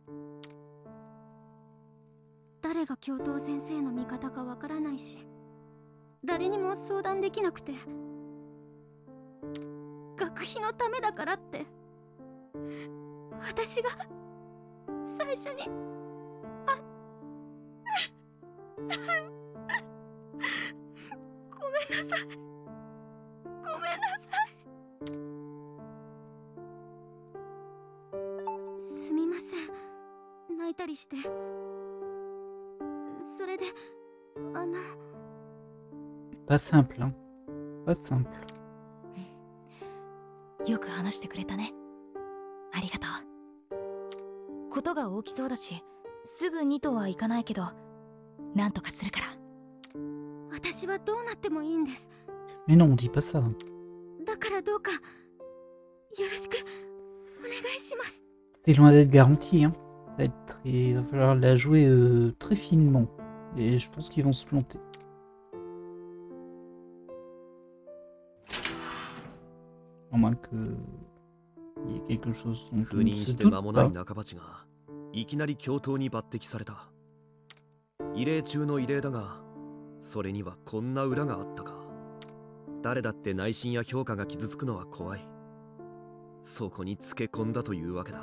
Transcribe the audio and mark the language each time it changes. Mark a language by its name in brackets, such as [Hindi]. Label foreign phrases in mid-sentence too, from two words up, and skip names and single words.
[Japanese] 誰が教頭先生の味方かわからないし、誰にも相談できなくて、学費のためだからって私が最初にごめんなさい。ごめんなさい。すみません。泣いたりして。それで [French] Pas simple, hein. Pas simple. [Japanese] よく話してくれたね。ありがとう。ことが大きそうだし、すぐにとはいかないけど、なんとかするから。私はどうなってもいいんです。 [French] Mais non, on dit pas ça. [Japanese] だからどうかよろしくお願いします。 [French] C'est loin d'être garanti, hein. Il va falloir la jouer très finement. Et je pense qu'ils vont se planter. À moins que il y ait quelque chose dont [Japanese] 赴 [French] on ne [Japanese] 任 [French] se [Japanese] して [French] doute [Japanese] 間もない [French] pas. [Japanese] 中鉢がいきなり教頭に抜擢された。異例中の異例だが、それにはこんな裏があったか。誰だって内心や評価が傷つくのは怖い。そこにつけ込んだというわけだ。